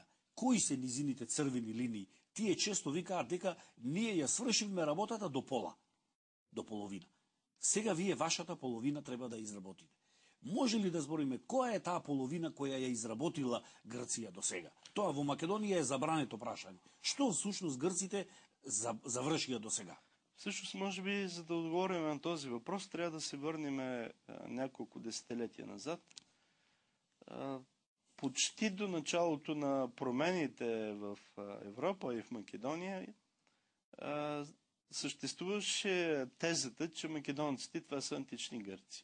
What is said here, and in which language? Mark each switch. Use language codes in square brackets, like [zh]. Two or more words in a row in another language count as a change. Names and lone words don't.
[mk] Кои се низините црвени линии? Тие често викаат дека ние ја свршивме работата до пола, до половина. Сега вие вашата половина треба да изработите. Може ли да збориме која е таа половина која ја изработила Грција до сега? Тоа во Македонија е забрането прашање. Што всушност грците завршија до сега? [bg] Всъщност, може би, за да отговорим на този въпрос, трябва да се върнем няколко десетилетия назад. Почти до началото на промените в Европа и в Македония съществуваше тезата, че македонците това са антични гърци.